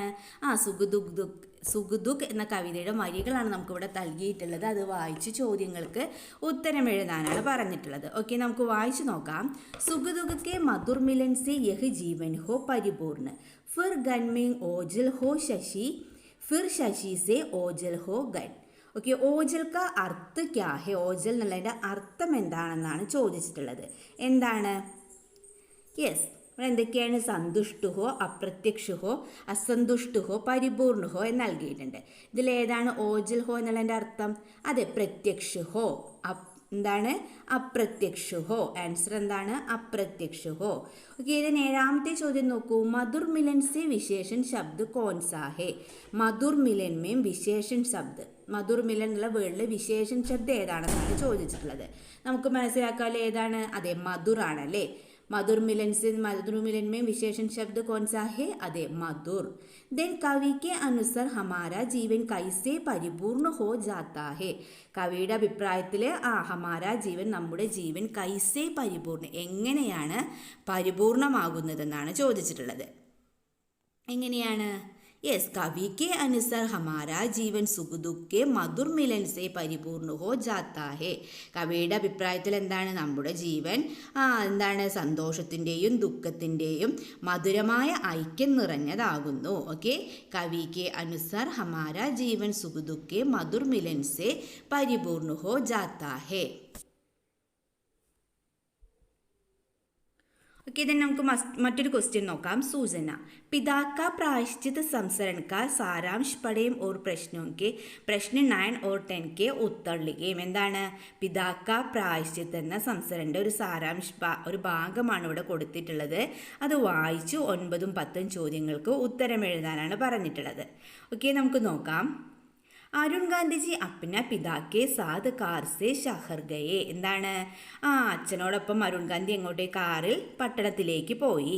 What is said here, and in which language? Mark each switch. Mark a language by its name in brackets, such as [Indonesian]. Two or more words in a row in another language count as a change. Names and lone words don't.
[Malayalam] സുഖദുഃഖ് എന്ന കവിതയുടെ വരികളാണ് നമുക്കിവിടെ നൽകിയിട്ടുള്ളത്. അത് വായിച്ച് ചോദ്യങ്ങൾക്ക് ഉത്തരം എഴുതാനാണ് പറഞ്ഞിട്ടുള്ളത്. ഓക്കെ, നമുക്ക് വായിച്ചു നോക്കാം. [Hindi] സുഖദുഃഖ് के मधुर मिलन से यह जीवन हो परिपूर्ण, फिर गन में ओझल हो शशि, फिर शशि से ओझल हो गन. ഓക്കെ, ओझल का अर्थ क्या है? [Malayalam] ഓജൽ എന്നുള്ളതിൻ്റെ അർത്ഥം എന്താണെന്നാണ് ചോദിച്ചിട്ടുള്ളത്. എന്താണ്? യെസ്, എന്തൊക്കെയാണ്? [Hindi] संतुष्ट हो, अप्रत्यक्ष हो, असंतुष्ट हो, परिपूर्ण हो എന്ന് നൽകിയിട്ടുണ്ട്. [Malayalam] ഇതിലേതാണ് [Hindi] ओझल हो [Malayalam] എന്നുള്ളതിൻ്റെ അർത്ഥം? അതെ, പ്രത്യക്ഷഹോ. എന്താണ്? അപ്രത്യക്ഷഹോ. ആൻസർ എന്താണ്? അപ്രത്യക്ഷഹോ. ഓക്കെ, ഇതിന് 7ാമത്തെ ചോദ്യം നോക്കൂ. [Hindi] मधुर मिलन से विशेषण शब्द कौनसा है? मधुर मिलन में विशेषण शब्द. मधुर मिलन [Malayalam] എന്നുള്ള വേർഡിൽ വിശേഷൺ ശബ്ദം ഏതാണെന്നാണ് ചോദിച്ചിട്ടുള്ളത്. നമുക്ക് മനസ്സിലാക്കാമല്ലോ ഏതാണ്? അതെ, മധുർ ആണല്ലേ. [Hindi] मधुर मिलन में विशेषण शब्द कौन सा है? अदे मधुर. देन कवि के अनुसार हमारा जीवन कैसे परिपूर्ण हो जाता है? [Malayalam] കവിയുടെ അഭിപ്രായത്തിൽ [Hindi] हमारा जीवन, [Malayalam] നമ്മുടെ ജീവൻ [Hindi] कैसे परिपूर्ण, [Malayalam] എങ്ങനെയാണ് പരിപൂർണമാകുന്നതെന്നാണ് ചോദിച്ചിട്ടുള്ളത്. എങ്ങനെയാണ്? [Hindi] യെസ്, कवि के अनुसार हमारा जीवन सुख दुःखे मधुर मिलन से परिपूर्ण हो जाता है. [Malayalam] കവിയുടെ അഭിപ്രായത്തിൽ എന്താണ്? നമ്മുടെ ജീവൻ എന്താണ്? സന്തോഷത്തിൻ്റെയും ദുഃഖത്തിൻ്റെയും മധുരമായ ഐക്യം നിറഞ്ഞതാകുന്നു. [Hindi] ഓക്കെ, कवि के अनुसार हमारा जीवन सुख दुःखे मधुर मिलन से परिपूर्ण हो जाता है. [English] okay, then [Malayalam] നമുക്ക് മറ്റൊരു ക്വസ്റ്റ്യൻ നോക്കാം. സൂചന. [Hindi] पिता का प्रायश्चित संस्मरण का सारांश पढ़ें और प्रश्नों के प्रश्न 9 और 10 के उत्तर लिखें. [Malayalam] എന്താണ്? पिता का प्रायश्चित എന്ന സംസ്മരണയുടെ ഒരു ഭാഗമാണ് ഇവിടെ കൊടുത്തിട്ടുള്ളത്. അത് വായിച്ച് 9ഉം 10ഉം ചോദ്യങ്ങൾക്ക് ഉത്തരം എഴുതാനാണ് പറഞ്ഞിട്ടുള്ളത്. ഓക്കെ, നമുക്ക് നോക്കാം. [Hindi] अरुण गांधीजी अपने पिता के साथ कार से शहर गए. [Malayalam] എന്താണ്? അച്ഛനോടൊപ്പം അരുൺ ഗാന്ധി എങ്ങോട്ടേ? കാറിൽ പട്ടണത്തിലേക്ക് പോയി.